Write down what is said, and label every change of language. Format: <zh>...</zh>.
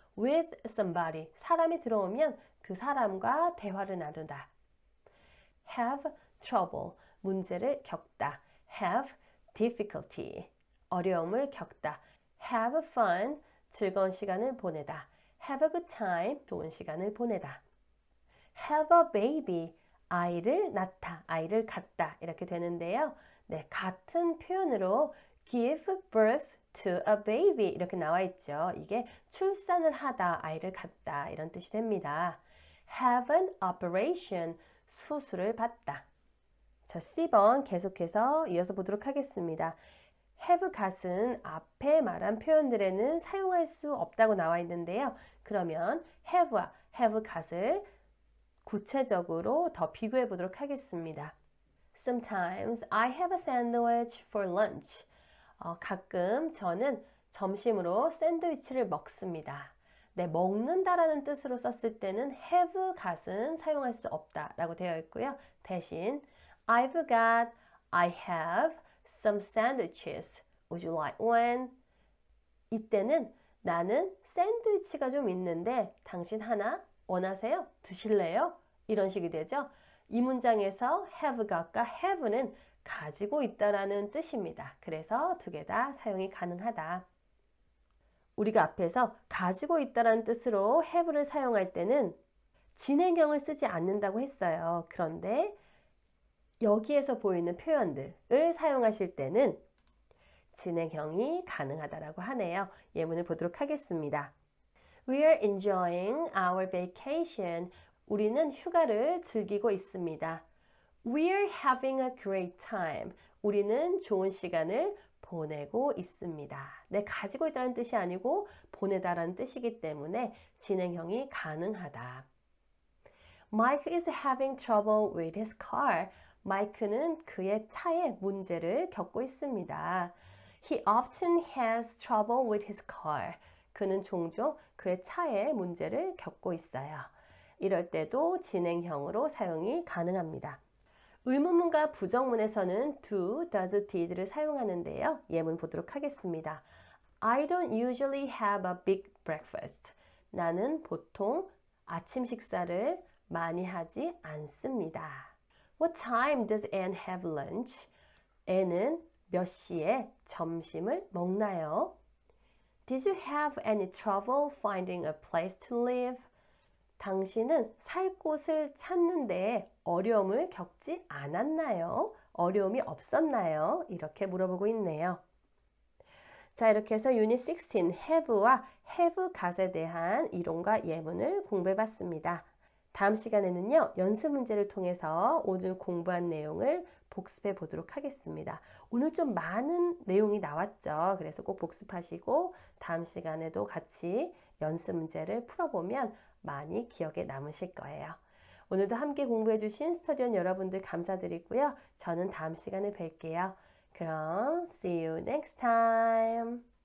<en>with somebody,</en> <ko>사람이 들어오면 그 사람과 대화를 나누다.</ko> <en>have trouble,</en> <ko>문제를 겪다.</ko> <en>have difficulty,</en> <ko>어려움을 겪다.</ko> <en>have fun,</en> <ko>즐거운 시간을 보내다.</ko> <en>have a good time,</en> <ko>좋은 시간을 보내다.</ko> <en>have a baby,</en> <ko>아이를 낳다, 아이를 갖다 이렇게 되는데요. 네, 같은 표현으로</ko> <en>give birth to a baby</en> <ko>이렇게 나와 있죠. 이게 출산을 하다, 아이를 갖다 이런 뜻이 됩니다.</ko> <en>have an operation,</en> <ko>수술을 받다. 자, C번 계속해서 이어서 보도록 하겠습니다. have got은 앞에 말한 표현들에는 사용할 수 없다고 나와 있는데요. 그러면 have와 have got을 구체적으로 더 비교해 보도록 하겠습니다.</ko> <en>Sometimes I have a sandwich for lunch.</en> <ko>가끔 저는 점심으로 샌드위치를 먹습니다. 네, 먹는다라는 뜻으로 썼을 때는 have got은 사용할 수 없다라고 되어 있고요. 대신</ko> <en>I've got, I have some sandwiches. Would you like one?</en> <ko>이때는 나는 샌드위치가 좀 있는데 당신 하나 원하세요? 드실래요? 이런 식이 되죠. 이 문장에서 have got과 have는 가지고 있다라는 뜻입니다. 그래서 두 개 다 사용이 가능하다. 우리가 앞에서 가지고 있다라는 뜻으로 have를 사용할 때는 진행형을 쓰지 않는다고 했어요. 그런데 여기에서 보이는 표현들을 사용하실 때는 진행형이 가능하다라고 하네요. 예문을 보도록 하겠습니다.</ko> <en>We are enjoying our vacation.</en> <ko>우리는 휴가를 즐기고 있습니다.</ko> <en>We're having a great time.</en> <ko>우리는 좋은 시간을 보내고 있습니다. 네, 가지고 있다는 뜻이 아니고 보내다라는 뜻이기 때문에 진행형이 가능하다.</ko> <en>Mike is having trouble with his car.</en> <ko>마이크는 그의 차에 문제를 겪고 있습니다.</ko> <en>He often has trouble with his car.</en> <ko>그는 종종 그의 차에 문제를 겪고 있어요. 이럴 때도 진행형으로 사용이 가능합니다. 의문문과 부정문에서는 do, does, did를 사용하는데요. 예문 보도록 하겠습니다.</ko> <en>I don't usually have a big breakfast.</en> <ko>나는 보통 아침 식사를 많이 하지 않습니다.</ko> <en>What time does Anne have lunch?</en> <ko>Anne은 몇 시에 점심을 먹나요?</ko> <en>Did you have any trouble finding a place to live?</en> <ko>당신은 살 곳을 찾는 데 어려움을 겪지 않았나요? 어려움이 없었나요? 이렇게 물어보고 있네요. 자, 이렇게 해서 유닛 16 have와 have got에 대한 이론과 예문을 공부해 봤습니다. 다음 시간에는요, 연습 문제를 통해서 오늘 공부한 내용을 복습해 보도록 하겠습니다. 오늘 좀 많은 내용이 나왔죠. 그래서 꼭 복습하시고 다음 시간에도 같이 연습 문제를 풀어보면 많이 기억에 남으실 거예요. 오늘도 함께 공부해 주신 스터디온 여러분들 감사드리고요. 저는 다음 시간에 뵐게요. 그럼</ko> <en>see you next time.</en>